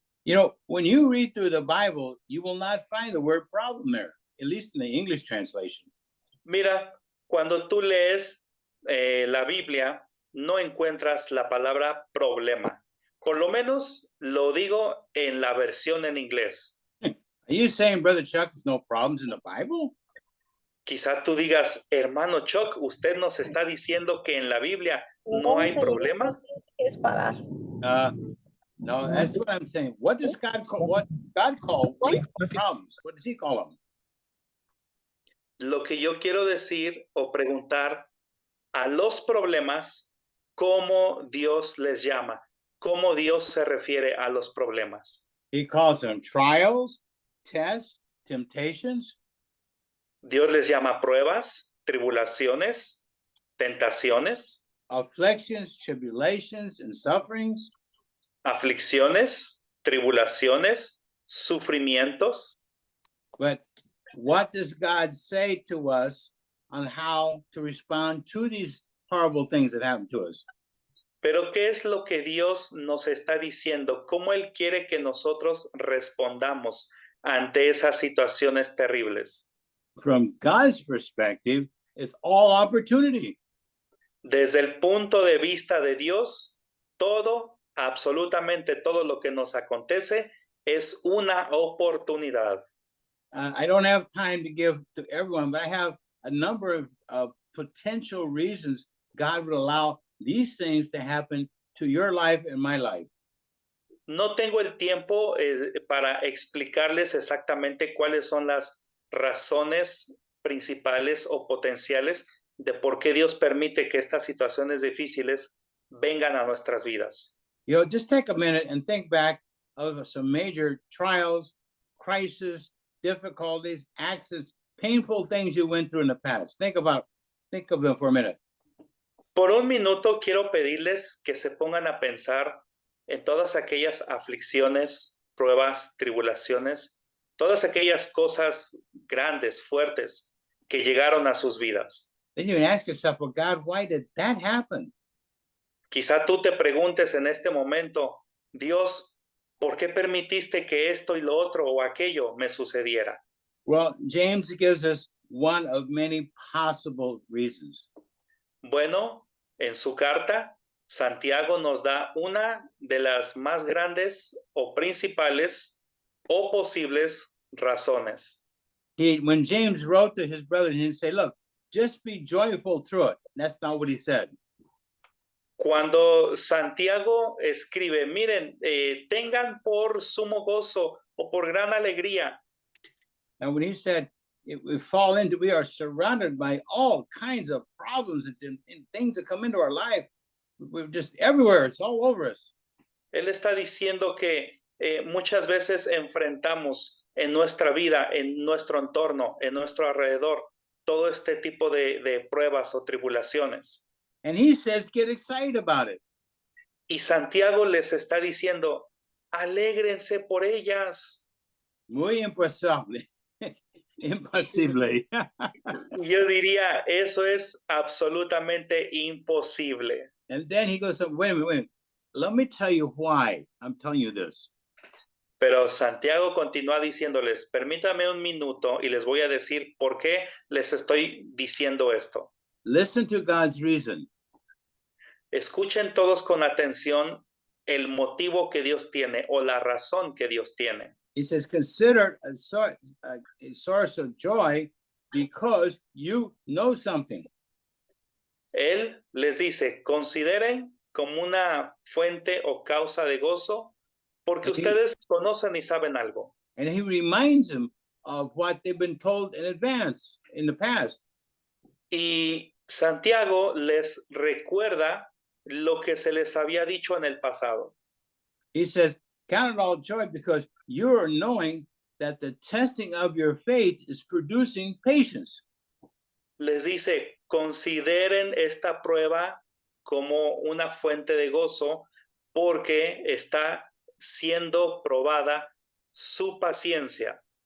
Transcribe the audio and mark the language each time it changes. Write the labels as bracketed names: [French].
[English] You know, when you read through the Bible, you will not find the word problem there, at least in the English translation. [Spanish] Mira, cuando tú lees la Biblia, no encuentras la palabra problema. Por lo menos lo digo en la versión en inglés. [English] Are you saying, Brother Chuck, there's no problems in the Bible? [Spanish] Quizá tú digas, hermano Chuck, usted nos está diciendo que en la Biblia no hay problemas. [English] No, that's what I'm saying. What does God call? What God call problems? What does He call them? [Spanish] Lo que yo quiero decir o preguntar a los problemas, ¿cómo Dios les llama? ¿Cómo Dios se refiere a los problemas? [English] He calls them trials, tests, temptations. [Spanish] Dios les llama pruebas, tribulaciones, tentaciones, [English] afflictions, tribulations, and sufferings. [Spanish] aflicciones, tribulaciones, sufrimientos. [English] But what does God say to us on how to respond to these horrible things that happen to us? [Spanish] Pero ¿qué es lo que Dios nos está diciendo? ¿Cómo Él quiere que nosotros respondamos ante esas situaciones terribles? [English] From God's perspective, it's all opportunity. [Spanish] Desde el punto de vista de Dios, todo, absolutamente todo lo que nos acontece es una oportunidad. [English] I don't have time to give to everyone, but I have a number of potential reasons God would allow these things to happen to your life and my life. [Spanish] No tengo el tiempo para explicarles exactamente cuáles son las razones principales o potenciales de por qué Dios permite que estas situaciones difíciles vengan a nuestras vidas. [English] You know, just take a minute and think back of some major trials, crises, difficulties, accidents, painful things you went through in the past. Think of them for a minute. [Spanish] Por un minuto quiero pedirles que se pongan a pensar en todas aquellas aflicciones, pruebas, tribulaciones, todas aquellas cosas grandes, fuertes que llegaron a sus vidas. [English] Then you ask yourself, well, God, why did that happen? [Spanish] Quizá tú te preguntes en este momento, Dios, ¿por qué permitiste que esto y lo otro o aquello me sucediera? [English] Well, James gives us one of many possible reasons. [Spanish] Bueno, en su carta, Santiago nos da una de las más grandes o principales o posibles razones. [English] When James wrote to his brother, he didn't say, look, just be joyful through it. That's not what he said. [Spanish] Cuando Santiago escribe, miren, tengan por sumo gozo o por gran alegría. [English] And when he said, we are surrounded by all kinds of problems and things that come into our life. We're just everywhere. It's all over us. [Spanish] Él está diciendo que muchas veces enfrentamos en nuestra vida, en nuestro entorno, en nuestro alrededor, todo este tipo de pruebas o tribulaciones. [English] And he says, get excited about it. [Spanish] Y Santiago les está diciendo, alégrense por ellas. Muy imposible. Imposible. Yo diría, eso es absolutamente imposible. [English] And then he goes, wait a minute. Let me tell you why I'm telling you this. [Spanish] Pero Santiago continúa diciéndoles, permítame un minuto y les voy a decir por qué les estoy diciendo esto. [English] Listen to God's reason. [Spanish] Escuchen todos con atención el motivo que Dios tiene o la razón que Dios tiene. [English] He says, consider a source of joy because you know something. [Spanish] Él les dice, consideren como una fuente o causa de gozo porque ustedes conocen y saben algo. [English] And he reminds them of what they've been told in advance in the past. [Spanish] Y Santiago les recuerda lo que se les había dicho en el pasado. [English] He says, count it all joy because you are knowing that the testing of your faith is producing patience. [Spanish] Les dice, consideren esta prueba como una fuente de gozo porque está siendo probada su paciencia.